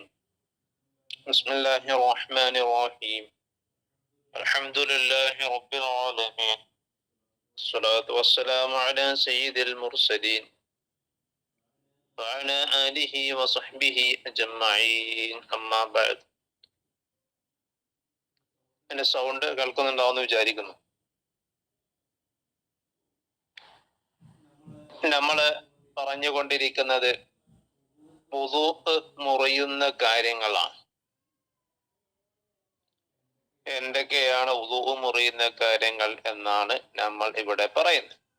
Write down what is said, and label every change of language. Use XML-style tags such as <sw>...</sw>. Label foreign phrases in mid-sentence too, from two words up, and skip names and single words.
<ar>بسم الله الرحمن الرحيم. الحمد لله رب العالمين. الصلاة والسلام على سيد المرسلين وعلى آله وصحبه أجمعين. أما بعد.</ar> <ml>എന്റെ സൗണ്ട് കേൾക്കുന്നുണ്ടാവുമെന്ന് വിചാരിക്കുന്നു. നമ്മള് പറഞ്ഞുകൊണ്ടിരിക്കുന്നത് വുളൂ മുറിയുന്ന കാര്യങ്ങളാണ്. എന്തൊക്കെയാണ് വുളൂ മുറിയുന്ന കാര്യങ്ങൾ എന്നാണ് നമ്മൾ ഇവിടെ പറയുന്നത്.</ml>